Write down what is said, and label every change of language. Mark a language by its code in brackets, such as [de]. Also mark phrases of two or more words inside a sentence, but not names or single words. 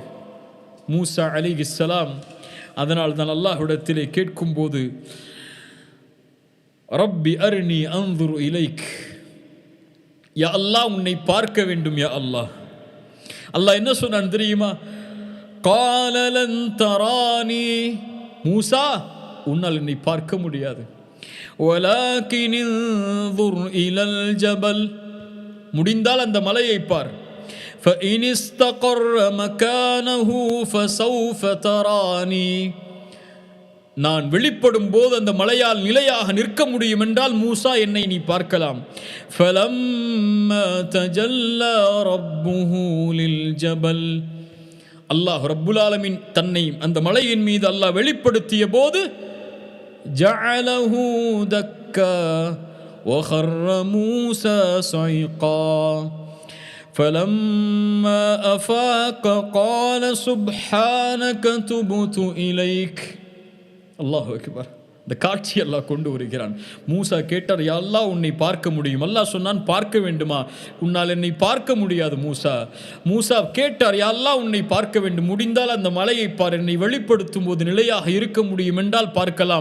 [ta] மூசா அலைஹிஸ்ஸலாம் அதனால் தான் அல்லாஹ்விடத்திலே கேட்கும் போது, [ar] رب أرني أنظر إليك, [ta] யா அல்லாஹ் உன்னை பார்க்க வேண்டும் யா அல்லாஹ். அல்லாஹ் என்ன சொன்னான் தெரியுமா? [ar] قال لن تراني, [ta] மூசா உன்னால் என்னை பார்க்க முடியாது. [ar] ولكن انظر إلى الجبل, [ta] முடிந்தால் அந்த மலையை பார். [ar] فإن استقر مكانه فسوف تراني, [ta] நான் வெளிப்படும் போது அந்த மலையால் நிலையாக நிற்க முடியும் என்றால் மூசா என்னை நீ பார்க்கலாம். [ar] فلما تجلى ربه للجبل, الله رب العالمين [ta] தன்னை அந்த மலையின் மீது அல்லாஹ் வெளிப்படுத்திய போது, [ar] جعله دكا وخر موسى صعقا فلما أفاق قال سبحانك تبت إليك. الله أكبر. [ta] இந்த காட்சி அல்லாஹ் கொண்டு வருகிறான். மூசா கேட்டார், யா அல்லாஹ் உன்னை பார்க்க முடியும். அல்லாஹ் சொன்னான், பார்க்க வேண்டுமா? உன்னால் என்னை பார்க்க முடியாது மூசா. மூசா கேட்டார், யா அல்லாஹ் உன்னை பார்க்க வேண்டும், முடிந்தால் அந்த மலையை பார், என்னை வெளிப்படுத்தும் போது நிலையாக இருக்க முடியும் என்றால் பார்க்கலாம்.